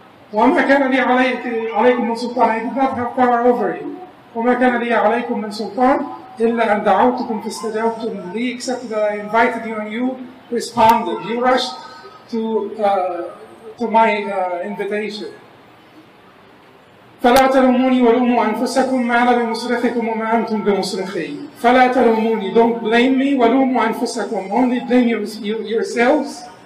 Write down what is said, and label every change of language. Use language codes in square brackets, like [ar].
[ar] وَمَا كَانَ لِي عَلَيْكُمْ مِنْ سُلْطَانٍ. [en] I did not have power over you. [ar] وَمَا كَانَ لِي عَلَيْكُمْ مِنْ سُلْطَانٍ إِلَّا أَنْ دَعَوْتُكُمْ فَاسْتَجَبْتُمْ لِي. [en] Except that I invited you and you responded. You rushed to my invitation. [ar] فلا تلوموني ولوموا أنفسكم ما أنا بمصرخكم وما أنتم بمصرخي. فلا تلوموني, [en] don't blame me. [ar] ولوموا أنفسكم, [en] only blame yourselves.